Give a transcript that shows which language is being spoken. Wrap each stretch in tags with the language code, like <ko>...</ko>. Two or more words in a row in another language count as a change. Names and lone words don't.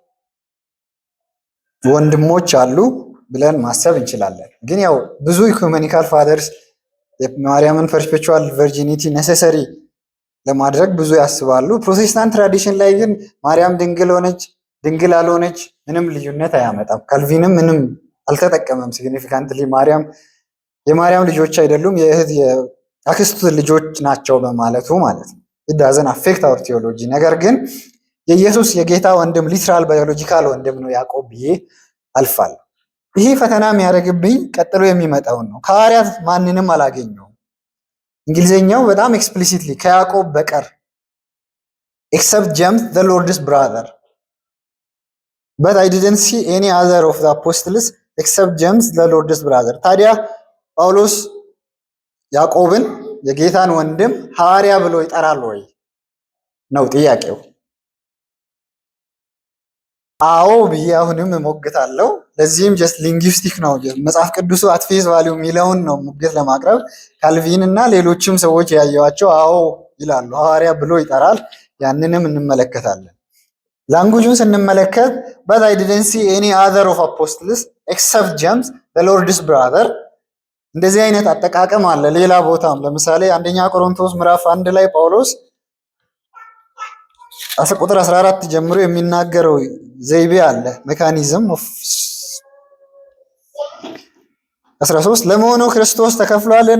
<am>ወንድሞች አሉ ብለን ማሰብ እንችላለን። ግን ያው ብዙ</am> <en>ecumenical fathers</en> <am>የማርያምን</am> <en>perpetual virginity necessary</en> <am>ለማድረግ ብዙ ያስባሉ።</am> <en>Protestant tradition</en> <am>ላይ ግን ማርያም ድንግል ሆነች ድንግል አልሆነች ምንም ልዩነት አያመጣም። ካልቪንም ምንም አልተጠቀመም ሲግኒፊካንትሊ ማርያም የማርያም ልጆች አይደሉም የእህት የአክስቱ ልጆች ናቸው በማለቱ ማለት ነው። it</am> <en>doesn't affect our theology።</en> <am>ነገር ግን የኢየሱስ የጌታ ወንድም</am> <en>literal biological</en> <am>ወንድም ነው ያዕቆብ ብዬ አልፋለሁ። ይሄ ፈተና የሚያደርግብኝ ቀጥሎ የሚመጣውን ነው። ከሐዋርያት ማንንም አላገኘውም። እንግሊዝኛው በጣም ኤክስፕሊሲትሊ ከያዕቆብ በቀር</am> <en>except James the Lord's brother but I didn't see any other of the apostles except James the Lord's brother።</en> <am>ታዲያ ጳውሎስ ያዕቆብን የጌታን ወንድም ሐዋርያ ብሎ ይጠራል ወይ ነው ጥያቄው። አዎ ብዬ አሁንም እሞግታለሁ። ለዚህም</am> <en>just linguistic</en> <am>ነው መጽሐፍ ቅዱሱ</am> <en>at face value</en> <am>የሚለውን ነው ሙግት ለማቅረብ። ካልቪን እና ሌሎችም ሰዎች ያየዋቸው አዎ ይላሉ፣ ሐዋርያ ብሎ ይጠራል። ያንንም እንመለከታለን። ላንጉጁን ስንመለከት</am> <en>but I didn't see any other of apostles except James the Lord's brother</en> <am>እንደዚህ አይነት አጠቃቀም አለ ሌላ ቦታም። ለምሳሌ አንደኛ ቆሮንቶስ ምዕራፍ 1 ላይ ጳውሎስ ቁጥር 14 ጀምሮ የሚናገረው ዘይቤ አለ</am> <en>mechanism of</en> <am>13 ለመሆኑ ክርስቶስ ተከፍሏልን?</am>